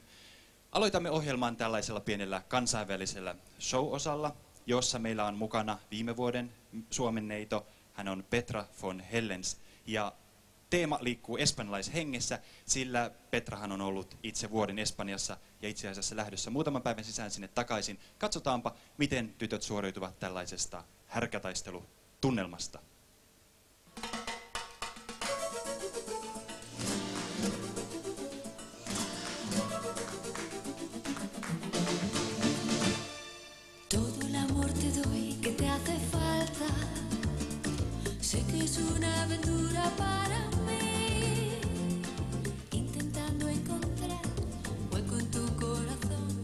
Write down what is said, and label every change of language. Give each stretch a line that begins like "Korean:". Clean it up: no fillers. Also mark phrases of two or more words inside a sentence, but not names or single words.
Finnish: Aloitamme ohjelman tällaisella pienellä kansainvälisellä show-osalla, jossa meillä on mukana viime vuoden Suomen neito, hän on Petra von Hellens ja teema liikkuu espanjalaishengessä, sillä Petrahan on ollut itse vuoden Espanjassa ja itse asiassa lähdössä muutaman päivän sisään sinne takaisin. Katsotaanpa, miten tytöt suoriutuvat tällaisesta härkätaistelutunnelmasta.
Spanish: Todo el amor te doy que te hace falta. Sé que es una aventura para mí, intentando encontrar hueco en tu corazón.